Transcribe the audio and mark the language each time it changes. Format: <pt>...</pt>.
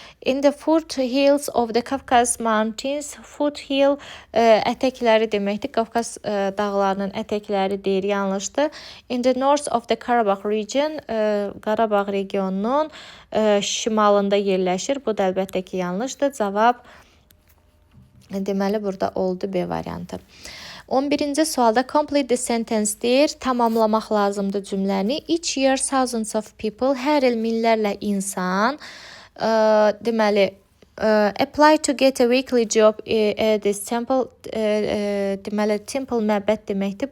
<en>In the foothills of the Kafkas Mountains.</en> <az>Foothill ətəkləri deməkdir. Qafqaz dağlarının ətəkləri deyir. Yanlışdır.</az> <en>In the north of the Karabağ region.</en> <az>Qarabağ regionunun şimalında yerləşir. Bu da əlbəttə ki yanlışdır. Cavab deməli burada oldu B variantı. 11-ci sualda</az> <en>complete the sentence</en> <az>deyir. Tamamlamaq lazımdır cümləni.</az> <en>Each year thousands of people,</en> <az>hər il minlərlə insan, deməli,</az> <en>apply to get a weekly job at this temple,</en> <az>deməli, temple məbəd deməkdir.</az>